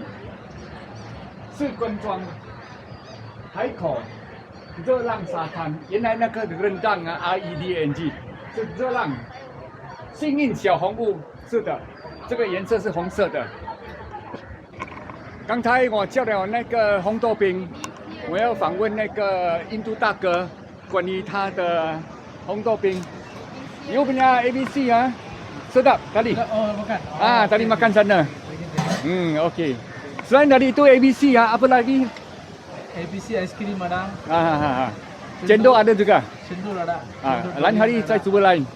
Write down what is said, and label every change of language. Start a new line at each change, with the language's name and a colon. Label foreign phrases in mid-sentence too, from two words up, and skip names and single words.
Chinese: 是观庄海口热浪沙滩，原来那个热浪啊 ，REDNG 是热浪。幸运小红屋，是的，这个颜色是红色的。刚才我叫了那个红豆冰，我要访问那个印度大哥关于他的红豆冰。
Malay: You punya ABC ah? Sedap tadi? Oh, makan. Tadi makan sana. Okey. Selain dari itu ABC apa lagi? ABC ais krim ada. Cendol ada juga. Cendol ada. Lain hari saya cuba lain.